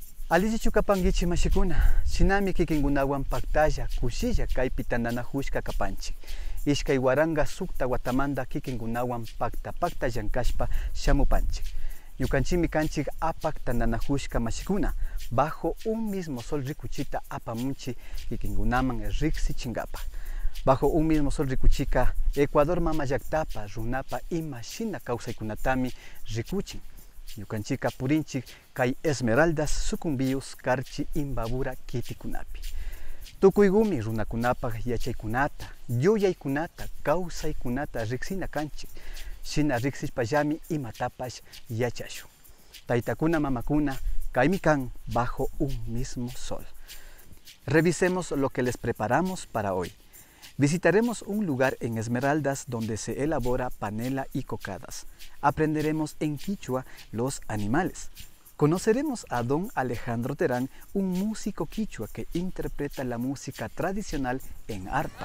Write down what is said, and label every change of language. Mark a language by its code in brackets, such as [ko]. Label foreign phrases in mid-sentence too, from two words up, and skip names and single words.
[qu] Alici chukapangichi mashikuna, shinami kikingunawan paktalla, kushilla kaypi tananahushka kapanchik. Ishkay waranga sukta watamanda kikingunawan pakta llankashpa shamupanchik. Yukanchimi kanchik apak tananahushka mashikuna, bajo un mismo sol rikuchita apamunchi kikingunaman riksi chingapa. Bajo un mismo sol rikuchika, Ecuador mama llaktapa, runapa ima shina kausaykunatami rikuchin. Yukanchika purinchik kay esmeraldas sucumbios karchi imbabura kitikunapi. Tukuygumi runakunapaq yachaykunata, yuyaykunata, kausaykunata riksina kanchik. Shina riksishpallami imatapash yachashun. Taytakuna mamakuna, kaymi kan bajo un mismo sol. [es] Revisemos lo que les preparamos para hoy. Visitaremos un lugar en Esmeraldas donde se elabora panela y cocadas. Aprenderemos en quichua los animales. Conoceremos a don Alejandro Terán, un músico quichua que interpreta la música tradicional en arpa.